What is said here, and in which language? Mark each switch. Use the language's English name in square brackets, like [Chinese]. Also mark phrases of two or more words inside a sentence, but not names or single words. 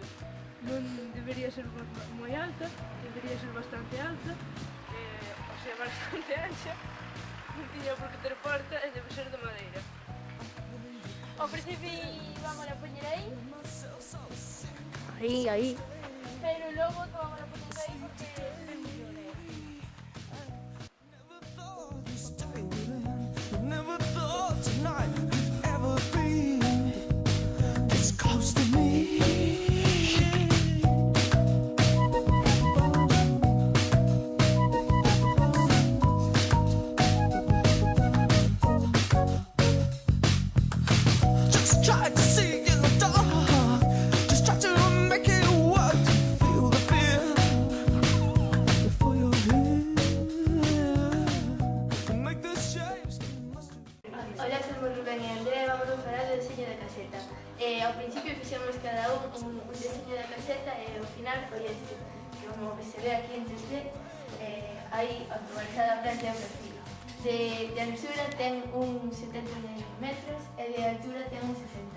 [Galician] Non debería ser moi alta, debería ser bastante alta, [Spanish] o sea, [Galician] bastante ancha, non tiña por que ter porta e debe ser de madeira. Ao principio vamos a poñer aí, Aí. pero logo vamos a poñer aí porque é mellor, [English] Never thought tonight could ever be this close to me. Just try to see in the dark. Just try to make it work. Feel the fear before you're here. Make the shapes. [Galician] Hola, somos Rubén e Andrea e vamos a falar do diseño da caseta. Ao principio fixemos cada un diseño da caseta e ao final foi este, que como se ve aquí en 3D, hai automatizada a planta e o perfil. De anchura ten un 70 metros e de altura ten un 60.